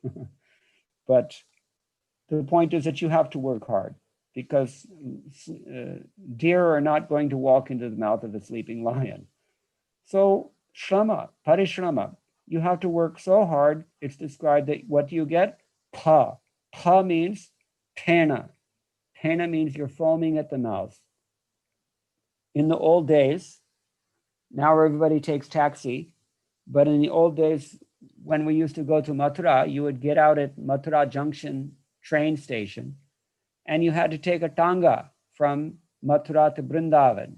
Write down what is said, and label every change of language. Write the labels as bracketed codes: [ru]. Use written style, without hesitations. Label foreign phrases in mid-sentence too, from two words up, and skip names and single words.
[en] But the point is that you have to work hard because deer are not going to walk into the mouth of a sleeping lion. So [sa] श्रम, परिश्रम, [en] you have to work so hard. It's described that what do you get? Pa. Pa means pena. Pena means you're foaming at the mouth. In the old days, now everybody takes taxi, but in the old days, when we used to go to Mathura, you would get out at Mathura Junction train station, and you had to take a tanga from Mathura to Vrindavan.